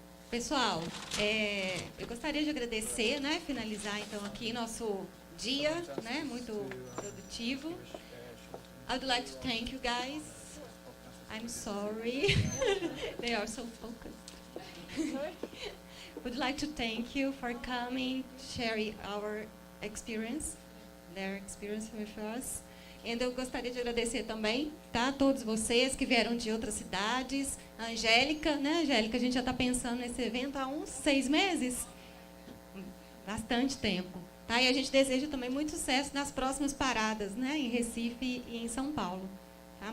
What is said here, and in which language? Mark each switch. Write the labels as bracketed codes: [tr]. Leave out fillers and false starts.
[pt] Pessoal, eu gostaria de agradecer, finalizar então aqui nosso dia, muito produtivo. [en] I would like to thank you guys. I'm sorry. They are so focused. Would like to thank you for coming, sharing our experience, their experience with us. [pt] E eu gostaria de agradecer também, tá, a todos vocês que vieram de outras cidades. A Angélica, né, Angélica? A gente já está pensando nesse evento há uns 6 meses. Bastante tempo. Tá? E a gente deseja também muito sucesso nas próximas paradas, né, em Recife e em São Paulo. Tá?